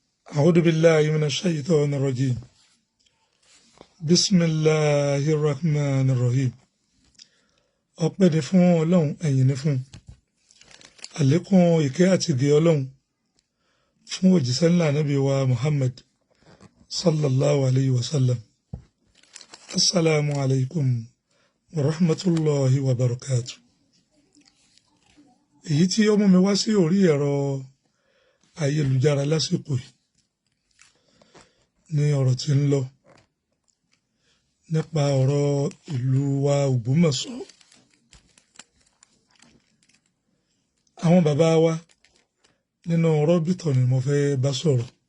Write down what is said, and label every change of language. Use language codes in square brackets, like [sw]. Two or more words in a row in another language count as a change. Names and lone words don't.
[ar] أعوذ بالله من الشيطان الرجيم. بسم الله الرحمن الرحيم. [yo] ọpẹ́ ni fún Ọlọ́run, ẹ̀yìn ni fún àlékún ìkẹ́ àti ìgẹ́ Ọlọ́run fún òjíṣẹ́ ńlá Ànábì wa Muhammad [ar] صلى الله عليه وسلم. السلام عليكم ورحمة الله وبركاته. [yo] Èyí tí ó mú mi wá sí orí ẹ̀rọ ayélujára lásìkò yìí ní ọ̀rọ̀ tí ń lọ nípa ọ̀rọ̀ ìlú wa Ògbómọ̀ṣọ́. Àwọn bàbá wa nínú rọ́bìtọ̀ ni mo fẹ́ bá sọ̀rọ̀.